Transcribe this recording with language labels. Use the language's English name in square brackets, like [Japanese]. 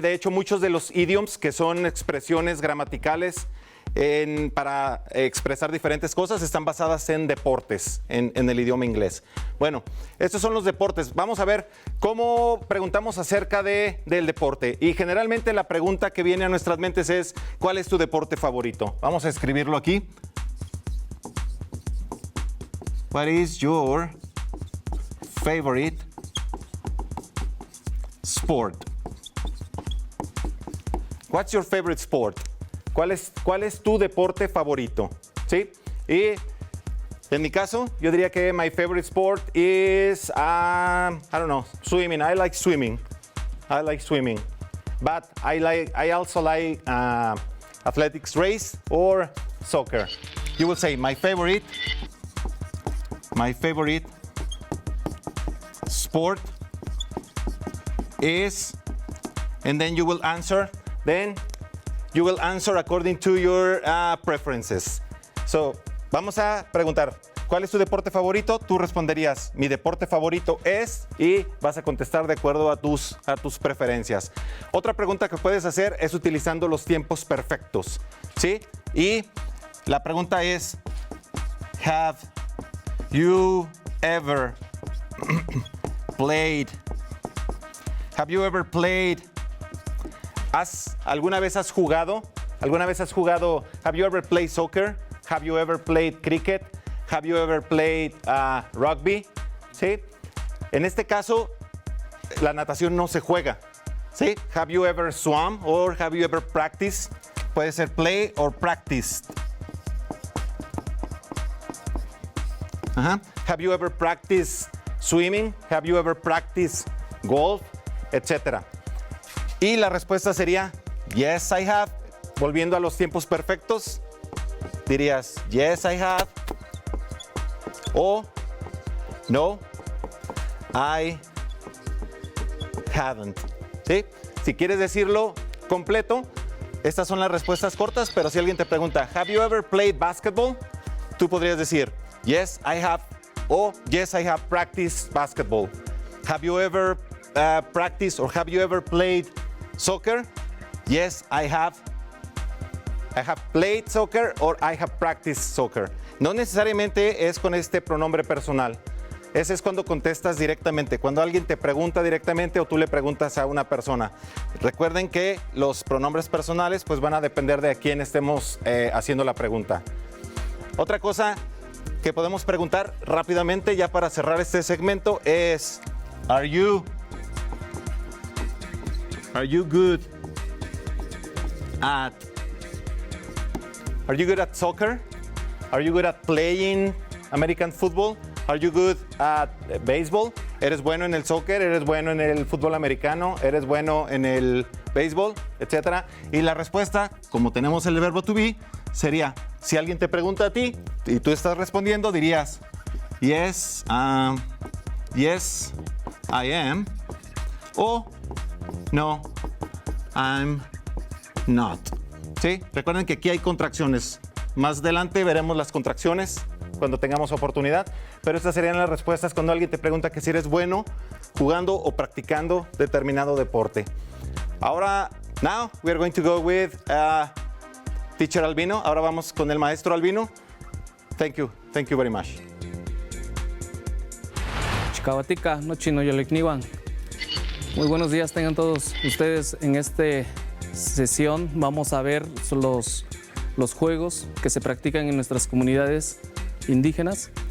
[Spanish] De hecho, muchos de los idioms, que son expresiones gramaticales para expresar diferentes cosas, están basadas en deportes, en el idioma inglés. Bueno, estos son los deportes. Vamos a ver cómo preguntamos acerca del deporte. Y generalmente la pregunta que viene a nuestras mentes es, ¿cuál es tu deporte favorito? Vamos a escribirlo aquí. [English] What is your favorite sport? What's your favorite sport? [Spanish] ¿Cuál es tu deporte favorito? ¿Sí? Y en mi caso, yo diría que [English] my favorite sport is, I don't know, swimming. I like swimming. But I also like athletics race or soccer. You will say my favorite sport is, and then you will answer. Then you will answer according to your preferences. [Spanish] So, vamos a preguntar, ¿cuál es tu deporte favorito? Tú responderías, mi deporte favorito es, y vas a contestar de acuerdo a tus preferencias. Otra pregunta que puedes hacer es utilizando los tiempos perfectos, ¿sí? Y la pregunta es, [English] have you ever played? [Spanish] ¿Alguna vez has jugado? [English] Have you ever played soccer? Have you ever played cricket? Have you ever played rugby? [Spanish] ¿Sí? En este caso, la natación no se juega. ¿Sí? [English] Have you ever swum or have you ever practiced? [Spanish] Puede ser [English] play or practiced. Have you ever practiced swimming? Have you ever practiced golf? [Spanish] Etcétera. Y la respuesta sería, [English] yes, I have. [Spanish] Volviendo a los tiempos perfectos, dirías, yes, I have. [English] O, no, I haven't. ¿Sí? [Spanish] Si quieres decirlo completo, estas son las respuestas cortas, pero si alguien te pregunta, [English] have you ever played basketball? [Spanish] Tú podrías decir, [English] yes, I have. O, yes, I have practiced basketball. Have you ever practiced or have you ever played soccer? Yes, I have. I have played soccer or I have practiced soccer. [Spanish] No necesariamente es con este pronombre personal. Ese es cuando contestas directamente, cuando alguien te pregunta directamente o tú le preguntas a una persona. Recuerden que los pronombres personales pues van a depender de a quién estemos haciendo la pregunta. Otra cosa que podemos preguntar rápidamente ya para cerrar este segmento es, [English] Are you good at soccer? Are you good at playing American football? Are you good at baseball? [Spanish] ¿Eres bueno en el soccer? ¿Eres bueno en el fútbol americano? ¿Eres bueno en el béisbol? Etcétera. Y la respuesta, como tenemos el verbo to be, sería, si alguien te pregunta a ti y tú estás respondiendo, dirías, [English] yes, yes, I am. O, no, I'm not. ¿Sí? [Spanish] Recuerden que aquí hay contracciones. Más adelante veremos las contracciones cuando tengamos oportunidad, pero estas serían las respuestas cuando alguien te pregunta que si eres bueno jugando o practicando determinado deporte. [English] Ahora, now we are going to go with Teacher Albino. [Spanish] Ahora vamos con el maestro Albino. [English] Thank you very much. [Nahuatl languages] Chikawatika, no chino yolikniwan. [Spanish] Muy buenos días tengan todos ustedes. En esta sesión vamos a ver los juegos que se practican en nuestras comunidades indígenas.